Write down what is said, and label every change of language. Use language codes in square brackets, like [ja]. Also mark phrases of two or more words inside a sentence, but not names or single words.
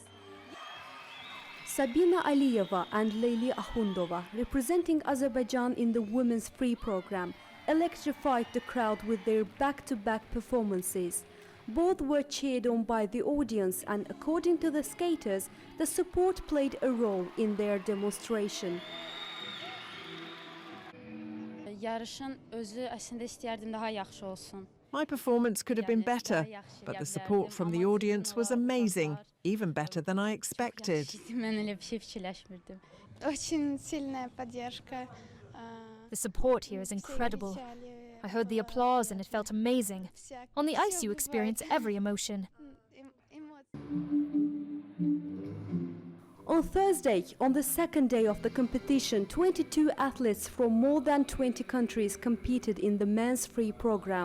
[en] Sabina Aliyeva and Leyli Akhundova, representing Azerbaijan in the women's free program, electrified the crowd with their back-to-back performances. Both were cheered on by the audience, and according to the skaters, the support played a role in their demonstration. [az] Yarışın özü əslində istəyərdim daha yaxşı olsun. [en] My performance could have been better, but the support from the audience was amazing, even better than I expected. [az] Mən elə bir şey fikirləşmirdim. [ru] Очень сильная поддержка. [en] The support here is incredible. I heard the applause and it felt amazing. On the ice you experience every emotion. On Thursday, on the second day of the competition, 22 athletes from more than 20 countries competed in the men's free program.